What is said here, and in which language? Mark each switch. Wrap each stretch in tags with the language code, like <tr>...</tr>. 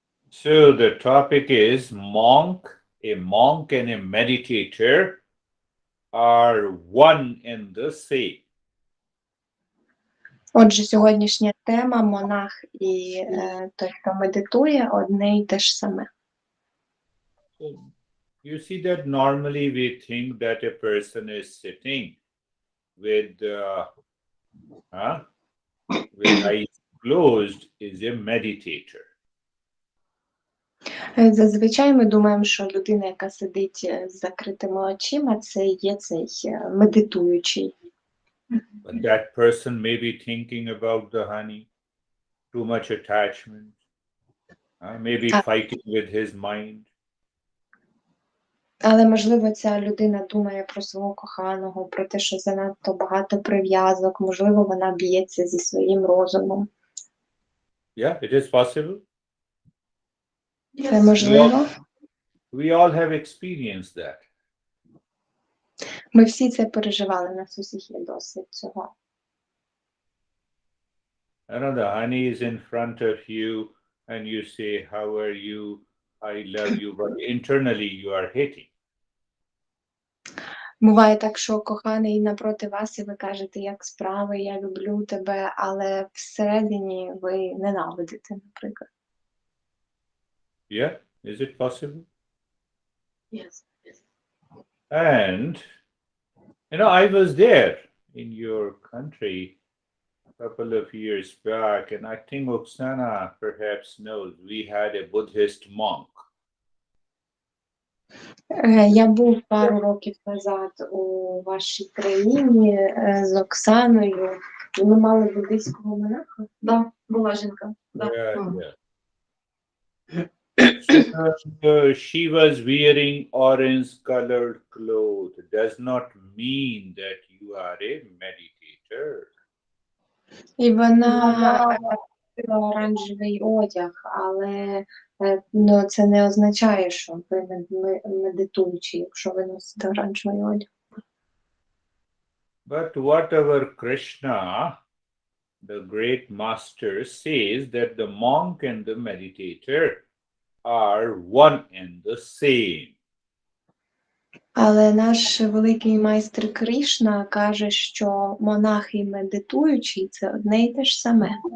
<en>So the topic is a monk and a meditator are one and the same.</en> <uk>Отже, сьогоднішня тема монах і той, хто медитує, одне й те ж саме.</uk> <en>So you see that normally we think that a person is sitting with with eyes closed is a meditator.</en> <uk>Зазвичай ми думаємо, що людина, яка сидить з закритими очима, це є цей медитуючий.</uk> <en>But that person may be thinking about the honey, too much attachment, maybe fighting with his mind.</en> <uk>Але, можливо, ця людина думає про свого коханого, про те, що занадто багато прив'язок, можливо, вона б'ється зі своїм розумом.</uk> <en>Yeah, it is possible.</en> <uk>Це можливо.</uk> <en>We all have experienced that.</en> <uk>Ми всі це переживали, у нас усіх є досвід цього.</uk> <en>I know the honey is in front of you and you say, how are you? I love you, but internally you are hating.</en> <uk>Буває так, що коханий напроти вас, і ви кажете, як справи, я люблю тебе, але всередині ви ненавидите, наприклад.</uk> <en>Yeah, is it possible? Yes. And, I was there in your country a couple of years back, and I think Oksana perhaps knows we had a Buddhist monk.</en> <uk>Я був пару років назад у вашій країні з Оксаною. Ми мали буддийського монаха. Да, була жінка. Да.</uk> <en>Yeah. So, she was wearing orange-colored clothes. Does not mean that you are a meditator.</en> <uk>І вона носила оранжевий одяг, але це не означає, що ви медитуючі, якщо ви носите оранжевий одяг.</uk> <en>But whatever Krishna, the great master, says that the monk and the meditator are one and the same.</en> <uk>Але наш великий майстер Кришна каже, що монах і медитуючий – це одне й те ж саме.</uk>